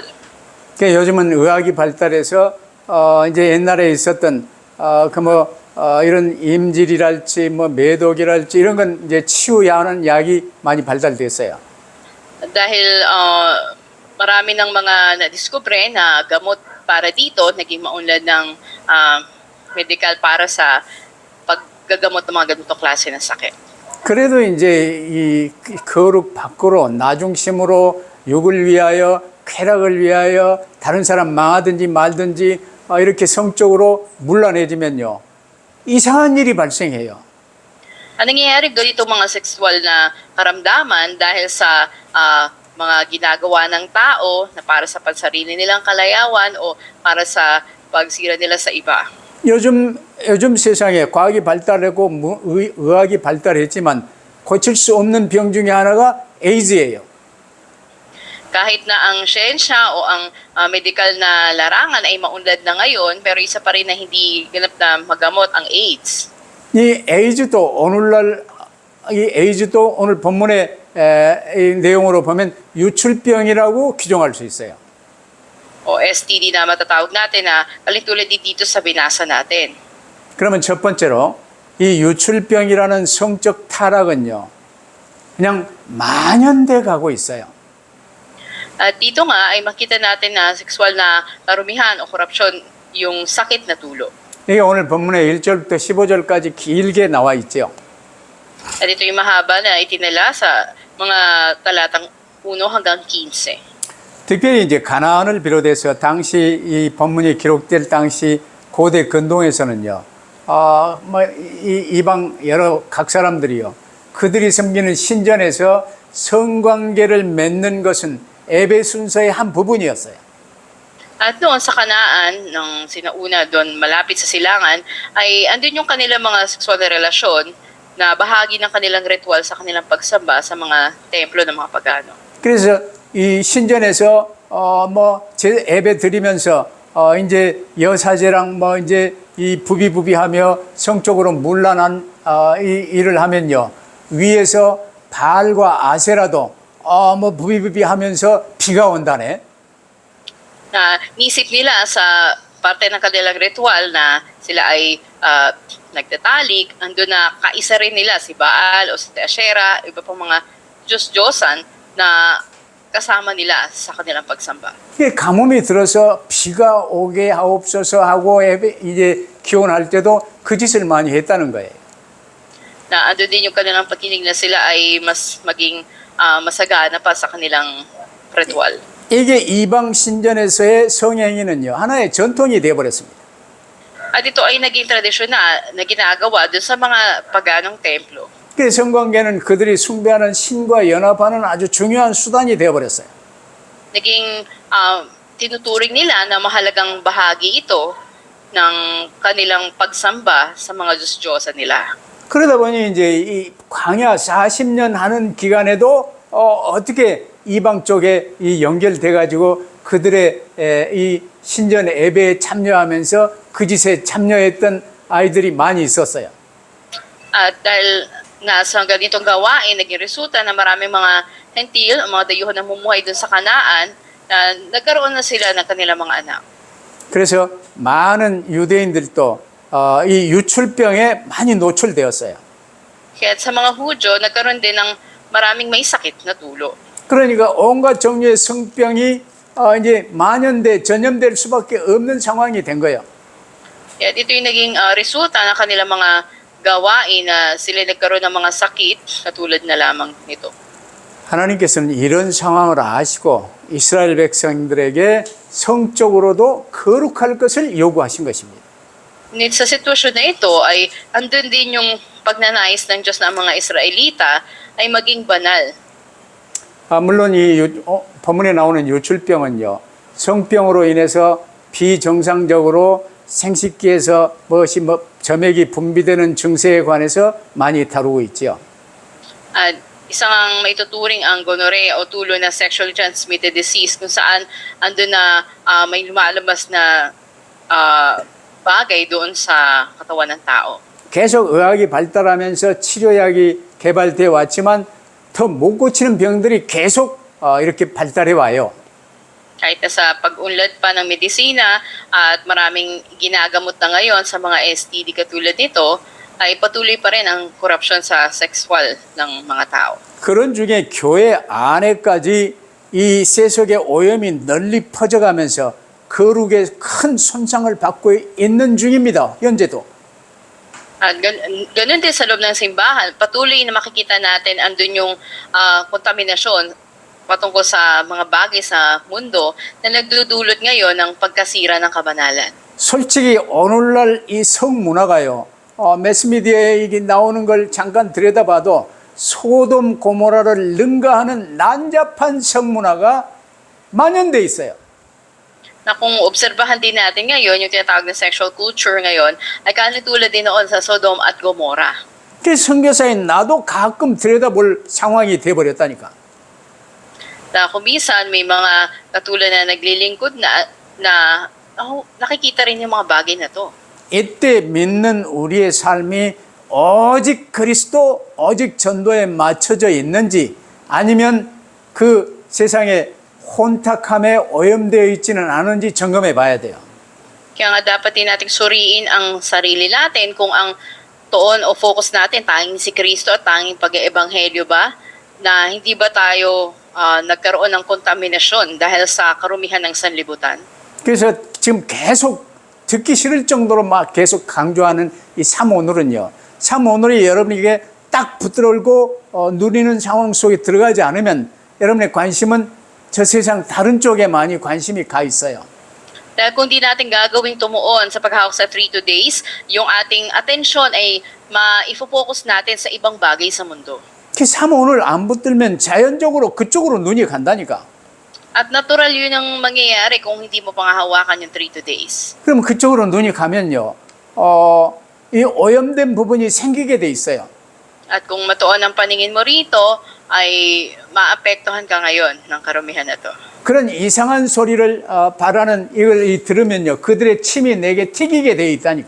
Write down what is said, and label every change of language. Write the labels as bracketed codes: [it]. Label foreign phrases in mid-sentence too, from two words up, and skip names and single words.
[ko] 그러니까 요즘은 의학이 발달해서 이제 옛날에 있었던 이런 임질이랄지 뭐 매독이랄지 이런 건 이제 치유하는 약이 많이 발달됐어요. [tl] Dahil marami ng mga nadiskubre na gamot para dito, naging maunlad ng medical para sa paggagamot ng mga ganitong klase ng sakit. [ko] 그래도 이제 이 거룩 밖으로 나 중심으로 육을 위하여 쾌락을 위하여 다른 사람 망하든지 말든지 이렇게 성적으로 물러내지면요 이상한 일이 발생해요. [tl] Ang nangyayari ganito mga sexual na karamdaman dahil sa mga ginagawa ng tao na para sa pansarili nilang kalayawan o para sa pagsira nila sa iba. [ko] 요즘 세상에 과학이 발달하고 의학이 발달했지만 고칠 수 없는 병 중에 하나가 에이즈예요. [tl] Kahit na ang siyensya o ang medical na larangan ay maunlad na ngayon, pero isa pa rin na hindi ganap na magamot ang AIDS. [ko] 이 에이즈도 오늘 본문의 이 내용으로 보면 유출병이라고 규정할 수 있어요. [tl] O STD na matatawag natin na kalintulad din dito sa binasa natin. [ko] 그러면 첫 번째로 이 유출병이라는 성적 타락은요, 그냥 만연돼 가고 있어요. [tl] At dito nga ay makita natin na sexual na karumihan o korupsyon yung sakit na tulo. [ko] 이게 오늘 본문의 1절부터 15절까지 길게 나와 있죠. [tl] At ito yung mahaba na itinala sa mga talatang 1 hanggang 15. [ko] 특별히 이제 가나안을 비롯해서 당시 이 본문이 기록될 당시 고대 근동에서는요, 이방 여러 각 사람들이요, 그들이 섬기는 신전에서 성관계를 맺는 것은 예배 순서의 한 부분이었어요. [tl] At noon sa Kanaan, nung sinauna doon malapit sa silangan, ay andun yung kanilang mga sexual na relasyon na bahagi ng kanilang ritual sa kanilang pagsamba sa mga templo ng mga pagano. [ko] 그래서 이 신전에서 제 예배 드리면서 이제 여사제랑 이제 이 부비부비하며 성적으로 문란한 이 일을 하면요, 위에서 바알과 아세라도 부비부비하면서 비가 온다네. [tl] Na nisip nila sa parte ng kanilang ritual na sila ay nagtatalik, andun na kaisa rin nila si Baal o si Asherah, iba pang mga Diyos-Diyosan na kasama nila sa kanilang pagsamba. [ko] 이게 가뭄이 들어서 비가 오게 하옵소서 하고 이제 기원할 때도 그 짓을 많이 했다는 거예요. [tl] Na andun din yung kanilang pagkinig na sila ay mas maging masagana pa sa kanilang ritual. [ko] 이게 이방 신전에서의 성행위는요, 하나의 전통이 되어버렸습니다. [tl] At ito ay naging tradisyon na ginagawa dun sa mga paganong templo. [ko] 그래서 성관계는 그들이 숭배하는 신과 연합하는 아주 중요한 수단이 되어버렸어요. [tl] Naging tinuturing nila na mahalagang bahagi ito ng kanilang pagsamba sa mga Diyos-Diyosan nila. [ko] 그러다 보니 이제 이 광야 40년 하는 기간에도 어떻게 이방 쪽에 이 연결돼 가지고 그들의 이 신전 예배에 참여하면서 그 짓에 참여했던 아이들이 많이 있었어요. [tl] At dahil nasa ganitong gawain, naging resulta na maraming mga hentil, mga dayuhan na mumuhay dun sa Kanaan, na nagkaroon na sila ng kanilang mga anak. [ko] 그래서 많은 유대인들도 이 유출병에 많이 노출되었어요. [tl] Kaya sa mga Hudyo, nagkaroon din ng maraming may sakit na tulo. [ko] 그러니까 온갖 종류의 성병이 이제 전염될 수밖에 없는 상황이 된 거예요. [tl] Kaya ito yung naging resulta ng kanilang mga gawain na sila nagkaroon ng mga sakit katulad na lamang nito. [ko] 하나님께서는 이런 상황을 아시고 이스라엘 백성들에게 성적으로도 거룩할 것을 요구하신 것입니다. [tl] Ngunit sa sitwasyon na ito ay andun din yung pagnanais ng Diyos na ang mga Israelita ay maging banal. [ko] 물론 이 본문에 나오는 유출병은요, 성병으로 인해서 비정상적으로 생식기에서 점액이 분비되는 증세에 관해서 많이 다루고 있죠. [tl] At isang maituturing ang gonorrhea o tulo na [en] sexually transmitted disease [tl] kung saan andun na may lumalabas na bagay doon sa katawan ng tao. [ko] 계속 의학이 발달하면서 치료약이 개발되어 왔지만 더 못 고치는 병들이 계속 이렇게 발달해 와요. [tl] Kahit na sa pag-unlad pa ng medisina at maraming ginagamot na ngayon sa mga STD katulad nito, ay patuloy pa rin ang korupsyon sa sexual ng mga tao. [ko] 그런 중에 교회 안에까지 이 세속의 오염이 널리 퍼져가면서 거룩에 큰 손상을 받고 있는 중입니다. 현재도. [tl] At ganun din sa loob ng simbahan, patuloy na makikita natin andun yung kontaminasyon patungkol sa mga bagay sa mundo na nagdudulot ngayon ng pagkasira ng kabanalan. [ko] 솔직히 오늘날 이 성문화가요, 매스미디어에 이게 나오는 걸 잠깐 들여다봐도 소돔 고모라를 능가하는 난잡한 성문화가 만연돼 있어요. [tl] Na kung obserbahan din natin ngayon, yung tinatawag na [en] sexual culture [tl] ngayon, ay kanitulad din noon sa Sodom at Gomorrah. [ko] 그래서 선교사인 나도 가끔 들여다볼 상황이 돼버렸다니까. [tl] Na kung minsan may mga katulad na naglilingkod na nakikita rin yung mga bagay na to. [ko] 이때 믿는 우리의 삶이 오직 그리스도, 오직 전도에 맞춰져 있는지 아니면 그 세상에 혼탁함에 오염되어 있지는 않은지 점검해 봐야 돼요. [tl] Kaya nga dapat din nating suriin ang sarili natin kung ang tuon o focus natin tanging si Kristo at tanging pag-eebanghelyo ba, na hindi ba tayo nagkaroon ng kontaminasyon dahil sa karumihan ng sanlibutan. [ko] 그래서 지금 계속 듣기 싫을 정도로 막 계속 강조하는 이 3오늘은요. 3오늘이 여러분에게 딱 붙들고 누리는 상황 속에 들어가지 않으면 여러분의 관심은 저 세상 다른 쪽에 많이 관심이 가 있어요. [tl] Dahil kung di natin gagawing tumuon sa paghawak sa 3 days, yung ating atensyon ay ma-focus natin sa ibang bagay sa mundo. [ko] 그 3오늘 안 붙들면 자연적으로 그쪽으로 눈이 간다니까. [tl] At natural yun ang mangyayari kung hindi mo pangahawakan yung 3 days. [ko] 그럼 그쪽으로 눈이 가면요. 이 오염된 부분이 생기게 돼 있어요. [tl] At kung matuon ang paningin mo rito, ay maapektuhan ka ngayon ng karumihan na to. [ko] 그런 이상한 소리를 바라는 이걸 들으면요, 그들의 침이 내게 튀기게 돼 있다니까.